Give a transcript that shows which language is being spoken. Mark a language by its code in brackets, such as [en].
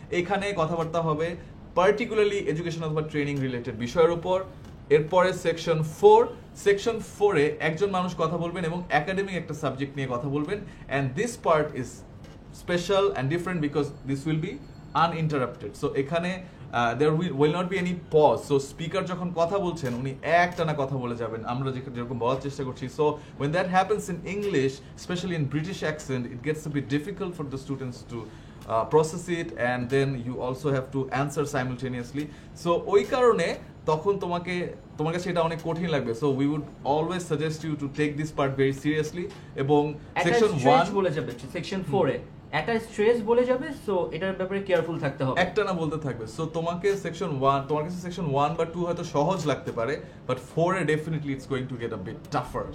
[bn] এখানে কথাবার্তা হবে পার্টিকুলারলি এডুকেশন অথবা ট্রেনিং রিলেটেড বিষয়ের উপর। এরপরে সেকশন 4-এ একজন মানুষ কথা বলবেন এবং একাডেমিক একটা সাবজেক্ট নিয়ে কথা বলবেন, [en] And this part is special and different because this will be uninterrupted. So এখানে there will not be any pause. [bn] So speaker যখন কথা বলছেন উনি একটানা কথা বলে যাবেন, আমরা যেরকম বলার চেষ্টা করছি। [en] So when that happens in English, especially in British accent, it gets a bit difficult for the students to process it, and then you also have to answer simultaneously. [bn] So ওই কারণে তখন তোমার কাছে এটা অনেক কঠিন লাগবে। [en] So we would always suggest you to take this part very seriously. [bn] এবং সেকশন 1 বলে যাবে সেকশন 4-এ একটা স্ট্রেস বলে যাবে, সো এটার ব্যাপারে কেয়ারফুল থাকতে হবে, একটা না বলতে থাকবে। সো তোমাকে সেকশন 1, তোমার কাছে সেকশন 1 বা 2 হয়তো সহজ লাগতে পারে, but 4-এ definitely [en] It's going to get a bit tougher.